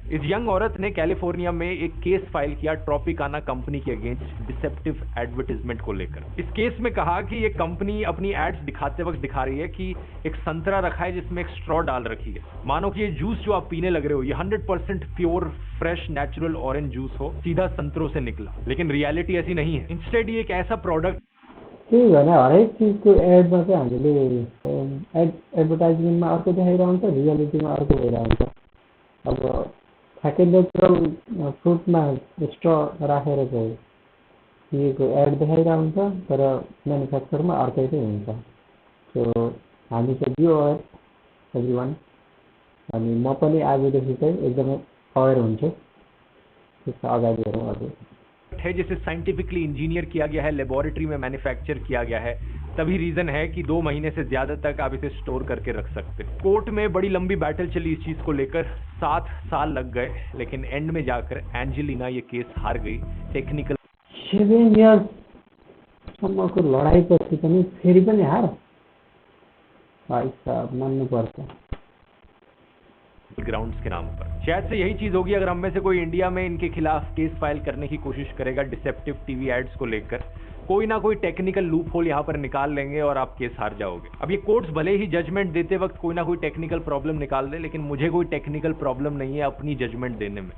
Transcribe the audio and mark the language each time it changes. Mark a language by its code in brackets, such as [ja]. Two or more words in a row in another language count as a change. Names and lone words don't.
[hi] इस यंग औरत ने कैलिफोर्निया में एक केस फाइल किया ट्रॉपिकाना कंपनी के अगेंस्ट [en] deceptive advertisement [hi] को लेकर। इस केस में कहा कि ये कंपनी अपनी एड्स दिखाते वक्त दिखा रही है कि एक संतरा रखा है जिसमें एक स्ट्रॉ डाल रखी है, मानो कि ये जूस जो आप पीने लग रहे हो ये 100% [en] pure fresh natural orange juice [hi] हो, सीधा संतरों से निकला। लेकिन रियलिटी ऐसी नहीं है। इंस्टेड ये एक ऐसा प्रोडक्ट [ne] त्यही भने हरेक चिजको एडमा चाहिँ हामीले एडभर्टाइजमेन्टमा अर्को देखाइरहेको हुन्छ, रियालिटीमा अर्को भइरहेको हुन्छ। अब ठ्याक्कै नेचुरल फ्रुटमा स्ट्र राखेर चाहिँ दिएको एड देखाइरहेको हुन्छ, तर म्यानुफ्याक्चरमा अर्कै चाहिँ हुन्छ। सो हामी चाहिँ [en] be aware everyone. [ne] अनि म पनि आजदेखि चाहिँ एकदमै अवेर हुन्छु। त्यसको अगाडि हेरौँ हजुर। [hi] है जिसे [en] scientifically engineer [hi] किया गया है, लेबोरेटरी में मैन्युफैक्चर किया गया है, तभी रीजन है कि 2 महीने से ज्यादा तक आप इसे स्टोर करके रख सकते हैं। कोर्ट में बड़ी लंबी बैटल चली इस चीज को लेकर, 7 साल लग गए, लेकिन एंड में जाकर एंजेलिना ये केस हार गई। टेक्निकल [ne] 7 इयर्ससम्मको लडाइँपछि पनि फेरि पनि हार, भाइ साहब मान्नुपर्छ। [hi] ग्राउंड्स के नाम पर शायद से यही चीज होगी अगर हम में से कोई इंडिया में इनके खिलाफ केस फाइल करने की कोशिश करेगा [en] deceptive TV ads [hi] को लेकर। कोई ना कोई [en] technical loop hole [hi] यहाँ पर निकाल लेंगे और आप केस हार जाओगे। अब ये कोर्ट्स भले ही जजमेंट देते वक्त कोई ना कोई [en] technical problem [hi] निकाल दे, लेकिन मुझे कोई [en] technical problem [hi] नहीं है अपनी जजमेंट देने में।